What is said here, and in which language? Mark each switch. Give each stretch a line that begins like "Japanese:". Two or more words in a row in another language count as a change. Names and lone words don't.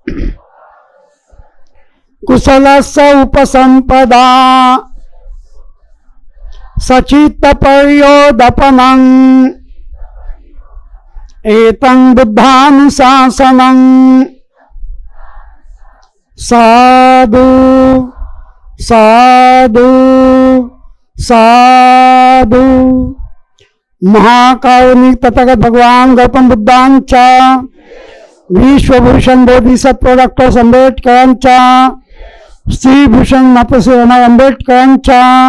Pali: कुशलस्य उपसंपदा सचित्तपर्योदपनं एतं बुद्धानुशासनं साधु साधु साधु.
Marathi: महाकारुणिक तथागत भगवान गौतम बुद्धांच्या, विश्वभूषण बोधिसत्व डॉक्टर आंबेडकरांच्या, श्रीभूषण मातोश्री रमाई आंबेडकरांच्या,